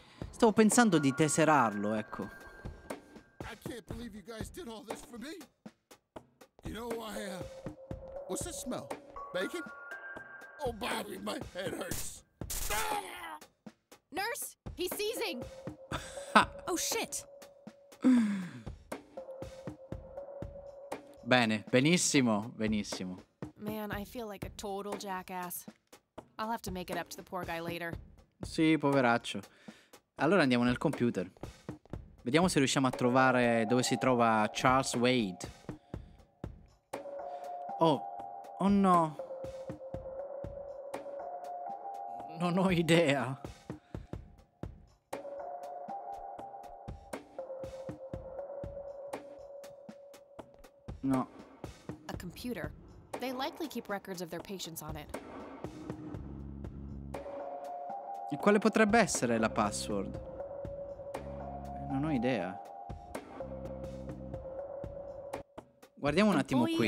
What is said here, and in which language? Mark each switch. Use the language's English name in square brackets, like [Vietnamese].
[Italian] Stavo pensando di tesserarlo, ecco. [English] I can't believe you guys did all this for me. You know, what's that smell? Bacon? Oh, Bobby, my head hurts. Nurse, he's seizing. Oh shit. [Italian] Bene, benissimo, benissimo. [English] Man, I feel like a total jackass. I'll have to make it up to the poor guy later. [Italian] Sì, poveraccio. Allora andiamo nel computer. Vediamo se riusciamo a trovare dove si trova Charles Wade. [English] Oh, oh no. [Italian] Non ho idea. No. [English] A computer. They likely keep records of their patients on it. [Italian] E quale potrebbe essere la password? Non ho idea. Guardiamo un attimo qui.